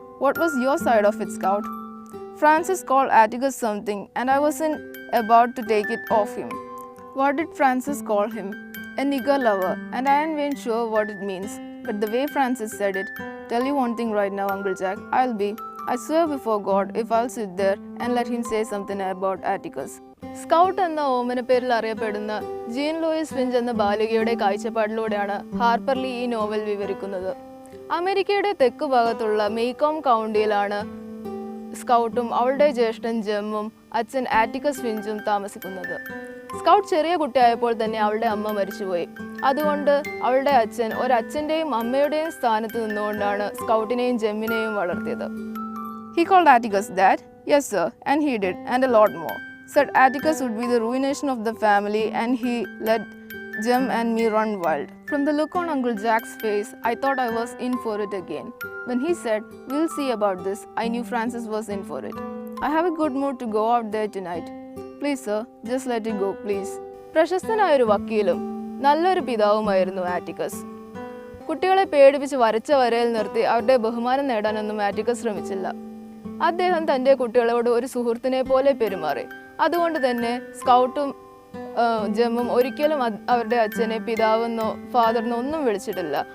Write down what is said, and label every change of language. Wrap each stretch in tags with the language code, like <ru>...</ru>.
<en>What was your side of it, Scout? Francis called Atticus something, and I wasn't about to take it off him. What did Francis call him? A nigger lover, and I ain't even sure what it means. But the way Francis said it, tell you one thing right now, Uncle Jack, I swear before God, if I'll sit there and let him say something about Atticus.</en> <ml>Scout എന്ന ഓമന പേരിൽ അറിയപ്പെടുന്ന gene Luis Finch എന്ന ബാലികയുടെ കാഴ്ചപ്പാടിലൂടെയാണ് Harper Lee ഈ novel വിവരിക്കുന്നത്. അമേരിക്കയുടെ തെക്ക് ഭാഗത്തുള്ള മെയ്കോം കൗണ്ടിയിലാണ് സ്കൗട്ടും അവളുടെ ജ്യേഷ്ഠൻ ജെമ്മും അച്ഛൻ ആറ്റിക്കസ് ഫിഞ്ചും താമസിക്കുന്നത്. സ്കൗട്ട് ചെറിയ കുട്ടിയായപ്പോൾ തന്നെ അവളുടെ അമ്മ മരിച്ചുപോയി. അതുകൊണ്ട് അവളുടെ അച്ഛൻ ഒരച്ഛൻ്റെയും അമ്മയുടെയും സ്ഥാനത്ത് നിന്നുകൊണ്ടാണ് സ്കൗട്ടിനെയും ജെമ്മിനെയും വളർത്തിയത്.</ml> <en>He called Atticus that? Yes sir, and he did, and a lot more. Said Atticus would be the ruination of the family, and he let Jem and me run wild. From the look on Uncle Jack's face, I thought I was in for it again. When he said, "We'll see about this," I knew Francis was in for it. I have a good mood to go out there tonight. Please sir, just let it go, please.</en> <ml>പ്രശസ്തനായൊരു വക്കീലും നല്ലൊരു പിതാവുമായിരുന്നു ആറ്റിക്കസ്. കുട്ടികളെ പേടിപ്പിച്ച് വരച്ച വരയിൽ നിർത്തി അവരുടെ ബഹുമാനം നേടാനൊന്നും ആറ്റിക്കസ് ശ്രമിച്ചില്ല. അദ്ദേഹം തൻ്റെ കുട്ടികളോട് ഒരു സുഹൃത്തിനെ പോലെ പെരുമാറി. അതുകൊണ്ട് തന്നെ സ്കൗട്ടും ജെമ്മും ഒരിക്കലും അവരുടെ അച്ഛനെ പിതാവെന്നോ ഫാദറിനോ ഒന്നും വിളിച്ചിട്ടില്ല.</ml>